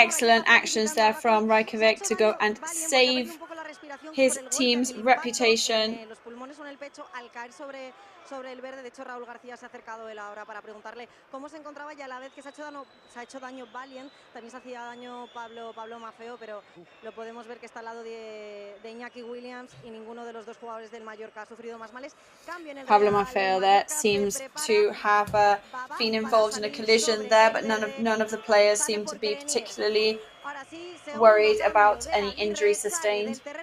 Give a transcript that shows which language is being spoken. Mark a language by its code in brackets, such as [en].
[en] Excellent actions there from Rajkovic to go and save his team's reputation. [es] Los pulmones o en el pecho al caer sobre el verde. De hecho, Raúl García se ha acercado él ahora para preguntarle cómo se encontraba, y a la vez que se ha hecho daño Valiant, también se hacía daño Pablo Maffeo, pero lo podemos ver que está al lado de Iñaki Williams, y ninguno de los dos jugadores del Mallorca ha sufrido más males. [en] Pablo Maffeo there seems to have been involved in a collision there, but none of the players seem to be particularly worried about any injury sustained.